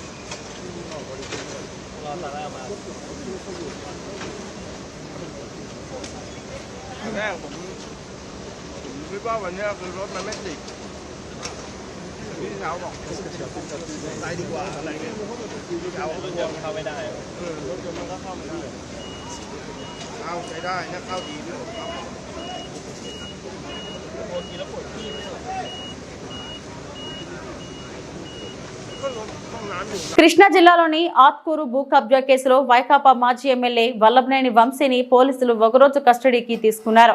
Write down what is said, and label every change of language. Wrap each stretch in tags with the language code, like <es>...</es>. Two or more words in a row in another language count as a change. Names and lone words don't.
<th>รอซาร่ามาตอนแรกผมคิดว่าวันนี้คือรถมันไม่ติดพี่สาวบอกไปดีกว่าอะไรเงี้ยพี่สาวรถยนต์เข้าไม่ได้รถยนต์มันก็เข้าไม่ได้เข้าใช้ได้นะเข้าดีด้วย</th> <te>కృష్ణా జిల్లాలోని ఆత్కూరు భూ కబ్జా కేసులో వైకాపా మాజీ ఎమ్మెల్యే వల్లభనేని వంశీని పోలీసులు ఒకరోజు కస్టడీకి తీసుకున్నారు.</te>